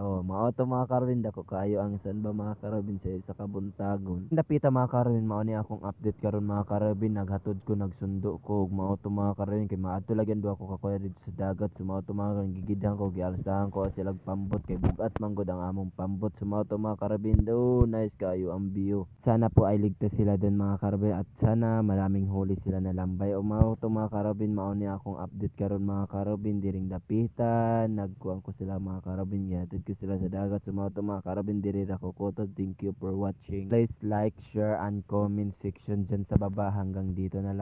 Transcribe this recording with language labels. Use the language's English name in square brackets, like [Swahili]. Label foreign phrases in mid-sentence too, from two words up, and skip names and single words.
[Cebuano] Oh, mao to mga karabin dako kaayo ang san ba mga karabin sa kabuntagon. Dapita mga karabin mao ni akong update karon mga karabin naghatod ko nagsundo ko ug mao to mga karabin kay maadto lagyan duha ko ka kuya dito sa dagat. So mao to mga karabin gigidhan ko gialsahan ko sila pambot kay bugat man gud ang among pambot. So mao to mga karabin do nice kaayo ang view. [Filipino] Sana po ay ligtas sila dun [Cebuano] mga karabin [Filipino] at sana maraming huli sila na [Cebuano] lambay o mao to mga karabin mao ni akong update karon mga karabin diring dapitan nagkuan ko sila mga karabin gihatid ko sila sa dagat. So mao to mga karabin diri ra ko kutob. [English] Thank you for watching. Please like, share and comment section [Filipino] dyan sa baba. Hanggang dito na lang.